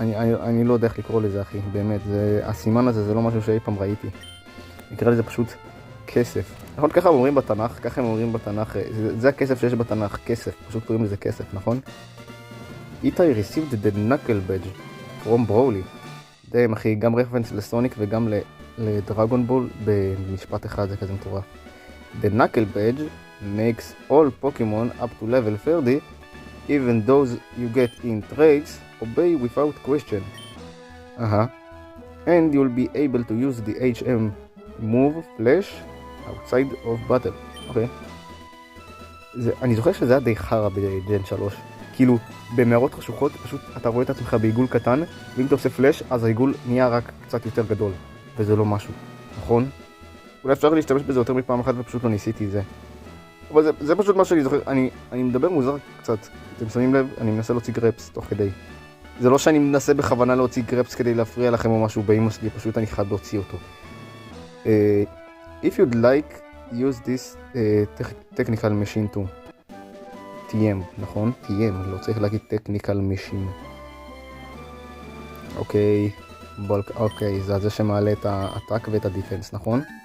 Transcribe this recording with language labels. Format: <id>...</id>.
<he>אני לא יודע איך לקרוא לזה, אחי, באמת. הסימן הזה זה לא משהו שאי פעם ראיתי. נקרא לזה פשוט כסף. נכון, ככה אומרים בתנ"ך, ככה הם אומרים בתנ"ך. זה הכסף שיש בתנ"ך, כסף. פשוט קוראים לזה כסף, נכון?</he> <en>איתי received the knuckle badge from Broly.</en> <he>די, אחי, גם רפרנס לסוניק וגם לדרגון בול במשפט אחד, זה כזה מטורף.</he> <en>The knuckle badge makes all Pokemon up to level 30, even those you get in trades, obey without question. And you'll be able to use the HM move flash outside of battle.</en> <he>אוקיי. אני זוכר שזה היה די חרא בג'ן 3. כאילו, במערות חשוכות, פשוט אתה רואה את עצמך בעיגול קטן, ואם אתה עושה פלאש, אז העיגול נהיה רק קצת יותר גדול, וזה לא משהו, נכון? אולי אפשר להשתמש בזה יותר מפעם אחת ופשוט לא ניסיתי את זה. אבל זה פשוט מה שאני זוכר, אני מדבר מוזר קצת, אתם שמים לב, אני מנסה להוציא גרפס תוך כדי. זה לא שאני מנסה בכוונה להוציא גרפס כדי להפריע לכם או משהו באמא שלי, פשוט אני חייב להוציא אותו.</he> <en>If you'd like, use this technical machine too.</en> <he>TM, נכון? TM, לא צריך להגיד technical machine. אוקיי, אוקיי, זה זה שמעלה את האטאק ואת הדיפנס, נכון?</he>